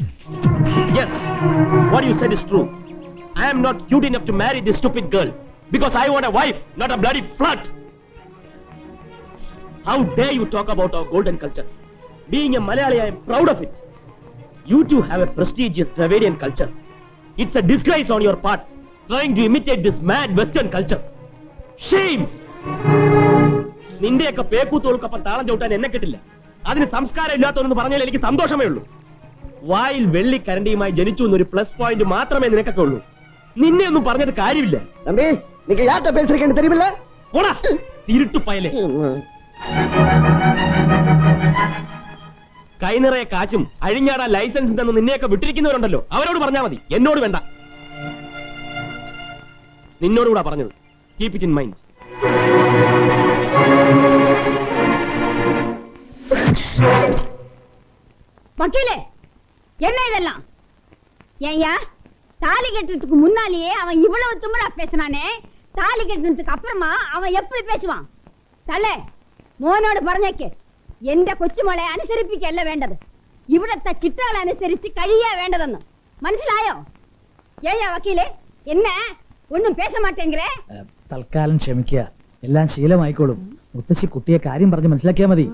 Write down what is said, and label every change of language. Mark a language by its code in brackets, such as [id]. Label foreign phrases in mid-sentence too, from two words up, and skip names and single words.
[en] Yes, what you said is true. I am not cute enough to marry this stupid girl because I want a wife, not a bloody flirt. How dare you talk about our golden culture? Being a Malayali, I am proud of it. You two have a prestigious Dravidian culture. It's a disgrace on your part, trying to imitate this mad Western culture. Shame! [ml] നിന്റെയൊക്കെ പേക്കൂത്തോൾക്കൊപ്പം താളം ചവിട്ടാൻ എന്നെ കിട്ടില്ല. അതിന് സംസ്കാരം ഇല്ലാത്തവരെന്ന് പറഞ്ഞാൽ എനിക്ക് സന്തോഷമേ ഉള്ളൂ. വായിൽ വെള്ളി കരണ്ടിയുമായി ജനിച്ചു എന്നൊരു [en] plus point [ml] മാത്രമേ നിനക്കൊക്കെ ഉള്ളൂ. നിന്നെ ഒന്നും പറഞ്ഞിട്ട് കാര്യമില്ല. [ta] தம்பி நீங்க யார்கிட்ட பேசுறீங்கன்னு தெரியுமில்ல? [ml] പോടാ തിരുട്ടു പയലേ. കൈനിറയെ കാശും അഴിഞ്ഞാടാൻ ലൈസൻസ് ഉണ്ടെന്ന് നിന്നെയൊക്കെ വിട്ടിരിക്കുന്നവരുണ്ടല്ലോ, അവരോട് പറഞ്ഞാൽ മതി, എന്നോട് വേണ്ട. നിന്നോടുകൂടാ പറഞ്ഞത്. [en] Keep it in mind. [ta] வக்கீலே, என்ன இதெல்லாம்? ஏய்யா, தாலி கட்டுறதுக்கு முன்னாலேயே அவன் இவ்வளவு திமிரா பேசினானே, தாலி கட்டுறதுக்கு அப்புறமா அவன் எப்படி பேசுவான்? [ml] തള്ളേ, മോനോട് പറഞ്ഞേക്ക്, എന്റെ കൊച്ചുമോളെ അനുസരിപ്പിക്കല്ല വേണ്ടത്, ഇവിടത്തെ ചിട്ടകളെ അനുസരിച്ച് കഴിയാ വേണ്ടതെന്ന്. മനസ്സിലായോ? [ta] ஏய்யா வக்கீலே, என்னெ ஒன்னும் பேச மாட்டேங்கே. [ml] തൽക്കാലം ക്ഷമിക്കുക, എല്ലാം ശീലമായിക്കോളും. മുത്തശ്ശി കുട്ടിയെ കാര്യം പറഞ്ഞ് മനസ്സിലാക്കിയാ മതി.